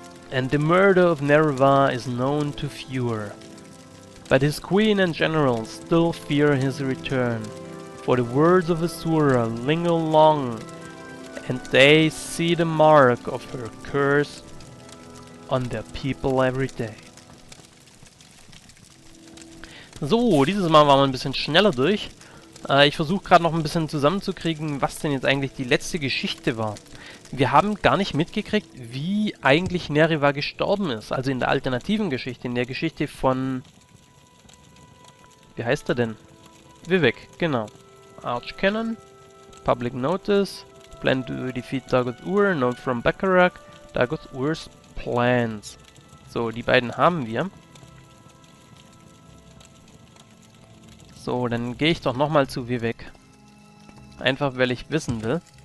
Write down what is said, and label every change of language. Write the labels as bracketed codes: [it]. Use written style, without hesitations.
[en] And the murder of Nerva is known to fewer, but his queen and generals still fear his return, for the words of Asura linger long, and they see the mark of her curse on their people every day. [de] So, dieses Mal waren wir ein bisschen schneller durch. Ich versuche gerade noch ein bisschen zusammenzukriegen, was denn jetzt eigentlich die letzte Geschichte war. Wir haben gar nicht mitgekriegt, wie eigentlich Nerva gestorben ist. Also in der alternativen Geschichte, in der Geschichte von... Wie heißt er denn? Vivek, genau. [en] Archcanon, Public Notice, Plan to defeat Dagoth-Ur, Note from Baccarat, Dagoth-Ur's Plans. [de] So, die beiden haben wir. So, dann gehe ich doch nochmal zu Vivek. Einfach, weil ich wissen will.